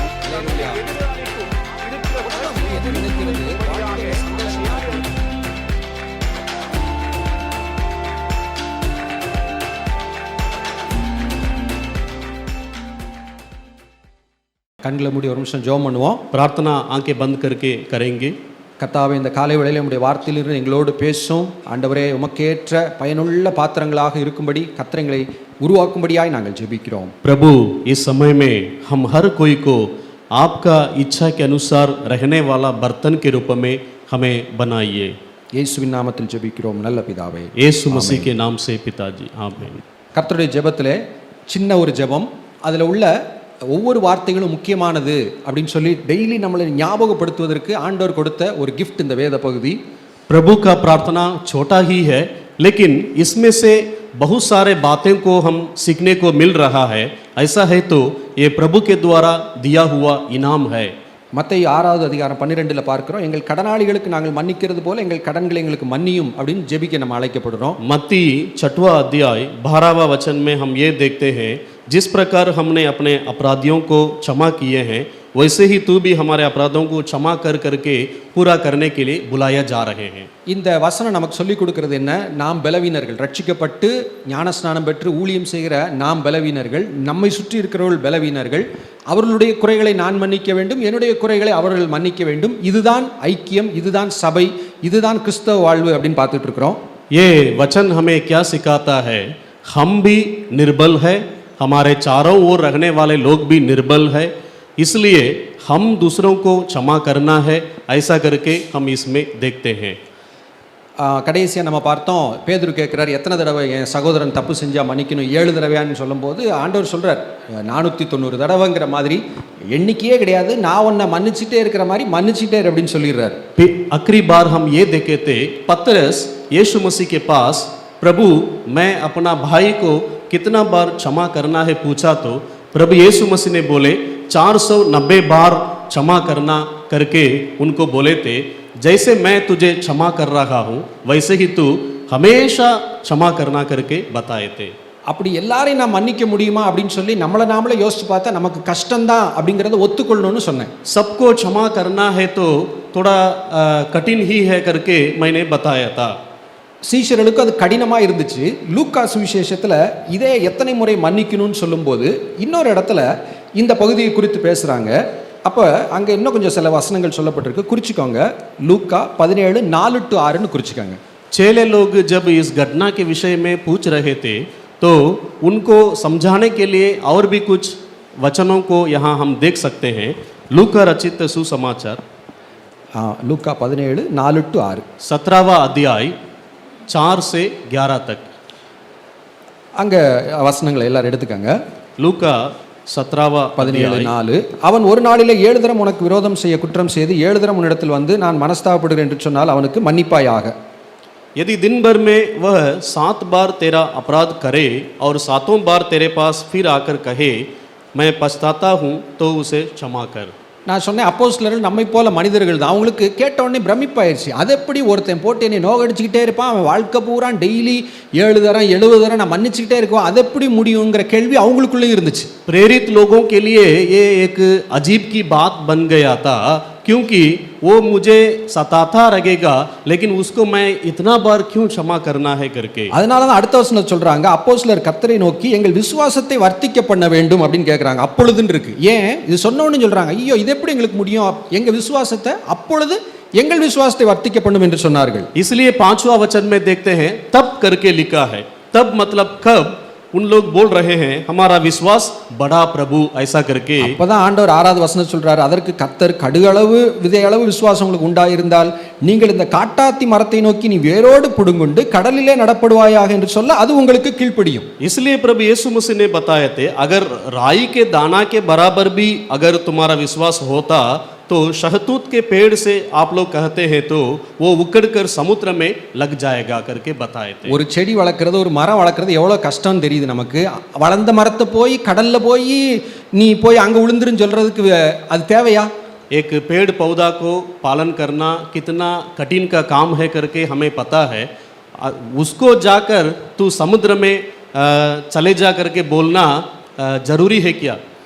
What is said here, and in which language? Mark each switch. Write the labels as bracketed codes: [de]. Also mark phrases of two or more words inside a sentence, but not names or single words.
[ta] கண்களை மூடி ஒரு நிமிஷம் ஜெபம் பண்ணுவோம். [hi] प्रार्थना आंखें बंद करके करेंगे. [ta] கர்த்தாவே, இந்த காலை வேளையில் உம்முடைய வார்த்தையிலிருந்து எங்களோடு பேசும். ஆண்டவரே, உமக்கேற்ற பயனுள்ள பாத்திரங்களாக இருக்கும்படி கர்த்தரை உருவாக்கும்படியாய் நாங்கள் ஜெபிக்கிறோம். [hi] प्रभु, इस समय में हम हर कोई को आपका इच्छा के अनुसार रहने वाला बर्तन के रूप में हमें बनाइए. [ta] இயேசுவின் நாமத்தில் ஜெபிக்கிறோம் நல்ல பிதாவே. [hi] यीशु मसीह के नाम से पिताजी, आमीन. [ta] கர்த்தருடைய ஜெபத்திலே சின்ன ஒரு ஜெபம், அதில் உள்ள ஒவ்வொரு வார்த்தைகளும் முக்கியமானது அப்படின்னு சொல்லி டெய்லி நம்மளை ஞாபகப்படுத்துவதற்கு ஆண்டவர் கொடுத்த ஒரு கிஃப்ட் இந்த வேத பகுதி. [hi] प्रभु का प्रार्थना छोटा ही है, लेकिन इसमें से बहुत सारे बातें को हम सीखने को मिल रहा है. ऐसा है तो ये प्रभु के द्वारा दिया हुआ इनाम है. [ta] மத்தேயு 6வது அதிகாரம் 12 பார்க்கிறோம், எங்கள் கடனாளிகளுக்கு நாங்கள் மன்னிக்கிறது போல எங்கள் கடன்களை எங்களுக்கு மன்னியும் அப்படின்னு ஜெபிக்க நம்ம அழைக்கப்படுறோம். [hi] मत्ती 6वां अध्याय 12वां वचन में हम ये देखते हैं, जिस प्रकार हमने अपने अपराधियों को क्षमा किए हैं वैसे ही तू भी हमारे अपराधों को क्षमा कर करके पूरा करने के लिए बुलाया जा रहे हैं. [ta] இந்த வசனம் நமக்கு சொல்லிக் கொடுக்கிறது என்ன? நாம் பலவீனர்கள், ரட்சிக்கப்பட்டு ஞானஸ்நானம் பெற்று ஊழியம் செய்கிற நாம் பலவீனர்கள், நம்மை சுற்றி இருக்கிறவர்கள் பலவீனர்கள். அவர்களுடைய குறைகளை நான் மன்னிக்க வேண்டும், என்னுடைய குறைகளை அவர்கள் மன்னிக்க வேண்டும். இதுதான் ஐக்கியம், இதுதான் சபை, இதுதான் கிறிஸ்தவ வாழ்வு அப்படின்னு பார்த்துட்டு இருக்கிறோம். [hi] ये वचन हमें क्या सिखाता है? हम भी निर्बल है, हमारे चारों ओर रहने वाले लोग भी निर्बल है, इसलिए हम दूसरों को क्षमा करना है. ऐसा करके हम इसमें देखते हैं. [ta] கடைசியாக நம்ம பார்த்தோம், பேதுரு கேட்குறார், எத்தனை தடவை என் சகோதரன் தப்பு செஞ்சால் மன்னிக்கணும்? 7 தடவையான்னு சொல்லும்போது ஆண்டவர் சொல்கிறார் 490 தடவைங்கிற மாதிரி எண்ணிக்கையே கிடையாது, நான் உன்னை மன்னிச்சுட்டே இருக்கிற மாதிரி மன்னிச்சுட்டே அப்படின்னு சொல்லிடுறார். [hi] आखिरी बार हम ये देखे थे, पतरस यीशु मसीह के पास, प्रभु मैं अपना भाई को कितना बार क्षमा करना है पूछा तो प्रभु यीशु मसीह ने बोले 490 बार क्षमा करना करके उनको बोले थे. जैसे मैं तुझे क्षमा कर रहा हूँ वैसे ही तू हमेशा क्षमा करना करके बताए थे. [ta] அப்படி எல்லாரையும் நான் மன்னிக்க முடியுமா அப்படின்னு சொல்லி நம்மளை நாமளே யோசிச்சு பார்த்தா நமக்கு கஷ்டம்தான் அப்படிங்கிறத ஒத்துக்கொள்ளணும்னு சொன்னேன். [hi] सबको क्षमा करना है तो थोड़ा कठिन ही है करके मैंने बताया था. [ta] சீஷர்களுக்கு அது கடினமாக இருந்துச்சு. லூக்கா சுவிசேஷத்தில் இதே எத்தனை முறை மன்னிக்கணும்னு சொல்லும்போது இன்னொரு இடத்துல இந்த பகுதியை குறித்து பேசுகிறாங்க. அப்போ அங்கே இன்னும் கொஞ்சம் சில வசனங்கள் சொல்லப்பட்டிருக்கு, குறிச்சிக்கோங்க. லூக்கா 17:4-6 குறிச்சிக்கோங்க. [hi] चेले लोग जब इस घटना के विषय में पूछ रहे थे तो उनको समझाने के लिए और भी कुछ वचनों को यहाँ हम देख सकते हैं. लूका रचित सुसमाचार [ta] லூக்கா 17:4-6 [hi] 17वां अध्याय 4 से 11 तक. [ta] அங்கே வசனங்களை எல்லாரும் எடுத்துக்கோங்க. [hi] लूका 17वां [ta] 17:4 அவன் ஒரு நாளிலே 7 தரம் உனக்கு விரோதம் செய்ய குற்றம் செய்து 7 தரம் உன்னிடத்தில் வந்து நான் மனஸ்தாபப்படுகிறேன் என்று சொன்னால் அவனுக்கு மன்னிப்பாயாக. [hi] यदि दिन भर में वह 7 बार तेरा अपराध करे और 7वां बार तेरे पास फिर आकर कहे मैं पछताता हूँ तो उसे क्षमा कर. [ta] நான் சொன்னேன், அப்போஸ்தலர்கள் நம்மை போல மனிதர்கள் தான். அவங்களுக்கு கேட்ட உடனே பிரமிப்பாயிருச்சு. அது எப்படி ஒருத்தன் போட்டு என்னை நோகடிச்சுக்கிட்டே இருப்பான், அவன் வாழ்க்கை பூரா டெய்லி 7 தரம் 70 தரம் நான் மன்னிச்சுக்கிட்டே இருக்கோம், அது எப்படி முடியுங்கிற கேள்வி அவங்களுக்குள்ளே இருந்துச்சு. [hi] प्रेरित लोगों के लिए ये एक अजीब की बात बन गया था, क्योंकि वो मुझे सताता रहेगा लेकिन उसको मैं इतना बार क्यों क्षमा करना है करके. [ta] அதனால தான் அடுத்த வசனம் சொல்றாங்க, அப்போஸ்தலர் கர்த்தரை நோக்கி எங்கள் விசுவாசத்தை வர்த்திக்க பண்ண வேண்டும் அப்படின்னு கேட்குறாங்க. அப்பொழுதுன்னு இருக்கு. ஏன் இது சொன்னோன்னு சொல்றாங்க, ஐயோ இது எப்படி எங்களுக்கு முடியும்? எங்க விசுவாசத்தை அப்பொழுது எங்கள் விசுவாசத்தை வர்த்திக்க பண்ணும் என்று சொன்னார்கள். [hi] इसलिए 5वां वचन में देखते हैं तब करके लिखा है. तब मतलब कब उन लोग बोल रहे हैं हमारा विश्वास बड़ा प्रभु ऐसा करके. [ta] அப்பதான் ஆண்டவர் 6வது வசனம் சொல்றாரு, அதற்கு கர்த்தர் கடுகளவு விதையளவு விசுவாசம் உங்களுக்கு உண்டாயிருந்தால் நீங்கள் இந்த காட்டாத்தி மரத்தை நோக்கி நீ வேரோடு புடுங்குண்டு கடலிலே நடப்படுவாயாக என்று சொல்ல அது உங்களுக்கு கீழ்ப்படியும். [hi] इसलिए प्रभु यीशु मसीह ने बताए थे अगर राई के दाना के बराबर भी अगर तुम्हारा विश्वास होता तो शहतूत के पेड़ से आप लोग कहते हैं तो वो उकड़ कर समुद्र में लग जाएगा करके बताए थे. [ta] ஒரு செடி வளர்க்கறது, ஒரு மரம் வளர்க்கறது எவ்வளோ கஷ்டம் தெரியுது நமக்கு. வளர்ந்த மரத்தை போய் கடல்ல போய் நீ போய் அங்கே விழுந்துருன்னு சொல்றதுக்கு அது தேவையா? [hi] एक पेड़ पौधा को पालन करना कितना कठिन का काम है करके हमें पता है. उसको जाकर तू समुद्र में चले जा करके बोलना जरूरी है क्या?